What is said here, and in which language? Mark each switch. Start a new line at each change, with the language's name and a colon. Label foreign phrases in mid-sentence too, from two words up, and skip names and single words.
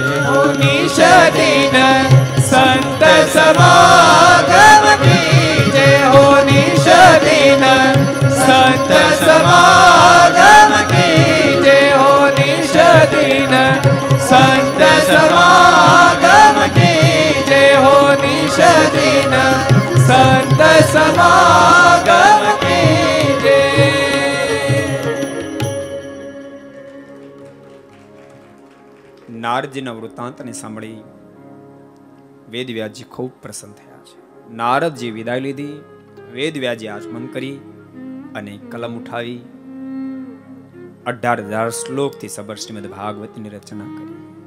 Hindi: निश दिन संत समागम कीजे हो, निश दिन संत समागम कीजे हो, निश दिन संत समागम कीजे हो, निश दिन संत समागम कीजे.
Gujarati: નારદજીના વૃત્તાંતને સાંભળી વેદવ્યાસજી ખૂબ પ્રસન્ન થયા છે. નારદજી વિદાય લીધી, વેદવ્યાસજી આચમન કરી અને કલમ ઉઠાવી 18,000 શ્લોકથી સબર શ્રીમદ ભાગવતની રચના કરી.